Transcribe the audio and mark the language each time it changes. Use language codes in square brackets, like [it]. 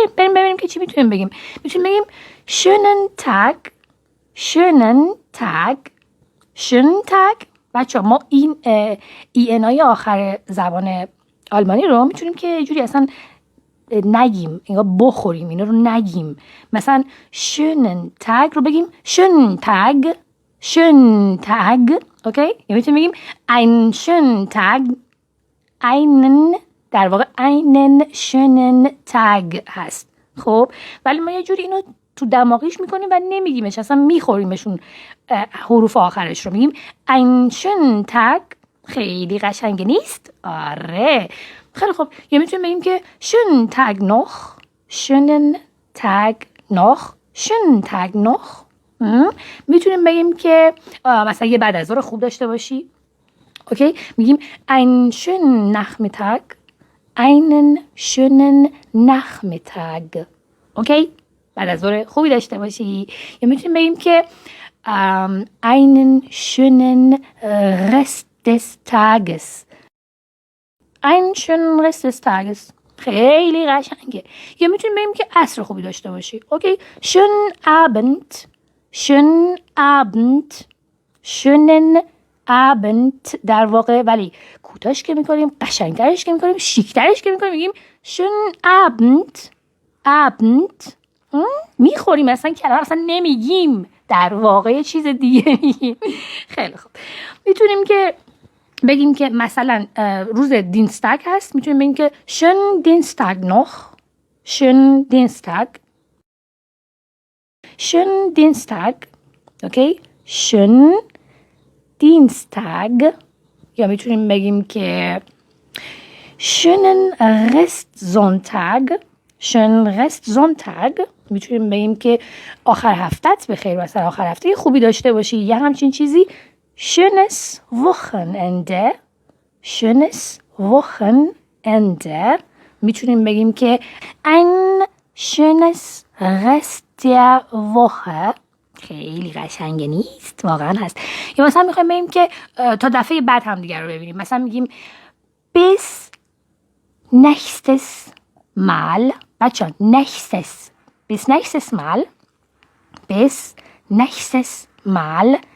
[fa] بریم ببینیم که چی میتونیم بگیم. میتونیم بگیم [de] schönen Tag. schönen Tag. schönen Tag. [fa] بچه‌ها ما این ای آخر زبان آلمانی رو میتونیم که یه جوری اصلا نگیم، انگار بخوریم، اینا رو نگیم. مثلا [de] schönen Tag [fa] رو بگیم [de] schönen Tag. schönen Tag. [fa] اوکی؟ یا میتونیم بگیم [de] einen schönen Tag. einen [fa] در واقع [de] einen schönen Tag هست. [fa] خب ولی ما یه جوری اینو تو دماغیش میکنیم و نمیگیمش، اصلا میخوریمشون حروف آخرش رو. میگیم [de] einen schönen Tag. [fa] خیلی قشنگ نیست؟ آره خیلی خوب. یا میتونیم بگیم که [de] schönen Tag noch. schönen Tag noch. schönen Tag noch. [fa] میتونیم بگیم که مثلا یه بعد از ظهر خوب داشته باشی. اوکی، میگیم [de] einen schönen Nachmittag. einen schönen Nachmittag. [fa] اوکی، بعد از ظهر خوبی داشته باشی. یا میتونیم بگیم که [de] einen schönen Rest des Tages. einen schönen Rest des Tages. [fa] خیلی قشنگه. یا میتونیم بگیم که عصر خوبی داشته باشی. [de] اوکی، schönen Abend. schönen Abend. schönen Abend [fa] در واقع، ولی کوتاش که میکنیم، قشنگترش که میکنیم، شیکترش که میکنیم، میگیم schönen Abend. [de] Abend. [fa] میخوریم، اصلا کلمه اصلا نمیگیم، در واقع چیز دیگه میگیم. خیلی خوب. میتونیم که بگیم که مثلا روز دینستاگ هست، میتونیم بگیم که [de] schönen Dienstag noch. schönen Dienstag. schönen Dienstag. اوکی، schönen Dienstag. [fa] یا میتونیم بگیم که [de] schönen Restsonntag. schönen Restsonntag. [fa] میتونیم بگیم که آخر هفتت بخیر، مثلا آخر هفته خوبی داشته باشی، یا همچین چیزی. [de] schönes Wochenende. schönes Wochenende. [fa] میتونیم بگیم که [de] ein schönes Rest der Woche. [fa] خیلی قشنگ نیست؟ واقعا هست. یا مثلا میخوایم بگیم که تا دفعه بعد هم دیگر رو ببینیم، مثلا میگیم [de] bis nächstes Mal. بچه nächstes. bis nächstes Mal. bis nächstes Mal.